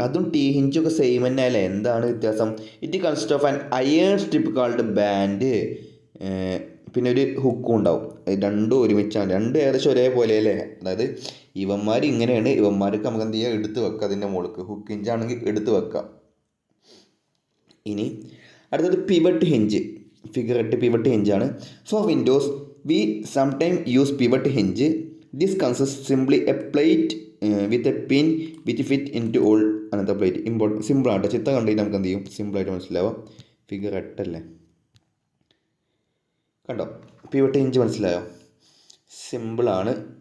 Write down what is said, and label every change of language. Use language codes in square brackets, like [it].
[ml] അതും T ഹിഞ്ചൊക്കെ same തന്നെ അല്ലേ, എന്താണ് വ്യത്യാസം? [en] it consist of an iron strip called band, [ml] പിന്നെ ഒരു ഹുക്കും ഉണ്ടാവും. രണ്ടും ഒരുമിച്ചാണ്, രണ്ടും ഏകദേശം ഒരേപോലെ അല്ലേ. അതായത് ഇവന്മാർ ഇങ്ങനെയാണ്, ഇവന്മാർക്ക് നമുക്ക് എന്ത് ചെയ്യുക, എടുത്ത് വെക്കുക അതിൻ്റെ മുകളിൽ. ഹുക്ക് ഹിഞ്ചാണെങ്കിൽ എടുത്ത് വെക്കാം. ഇനി അടുത്തത് pivot hinge, figure 8 pivot ഹിഞ്ചാണ്. [en] For windows we sometimes use pivot hinge. This consists simply a plate with a pin which fit into all another plate. [ml] Simple ആട്ടോ, ചിത്രം കണ്ടുകഴിഞ്ഞാൽ നമുക്ക് എന്ത് ചെയ്യും, സിമ്പിളായിട്ട് മനസ്സിലാവും. ഫിഗർ 8 അല്ലേ, കണ്ടോ പിവറ്റ് ഹിഞ്ച്, മനസ്സിലായോ? സിമ്പിളാണ്.